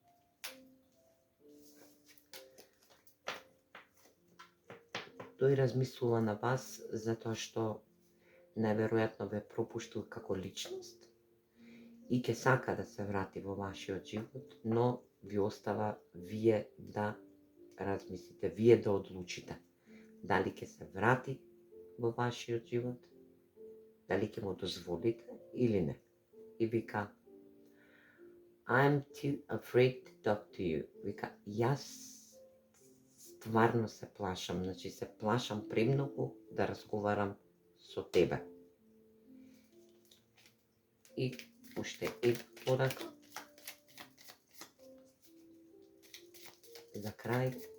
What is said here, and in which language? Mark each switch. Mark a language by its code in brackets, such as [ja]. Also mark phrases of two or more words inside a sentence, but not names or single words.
[mk] Тој размислува на вас затоа што најверојатно ве пропуштил како личност и ќе сака да се врати во вашиот живот, но ви остава вие да размислите, вие да одлучите дали ќе се врати во вашиот живот, дали ќе му дозволите или не. И вика, [en] I'm too afraid to talk to you. [mk] Вика, јас стварно се плашам, значи се плашам премногу да разговарам со тебе. И уште една порака. За крај.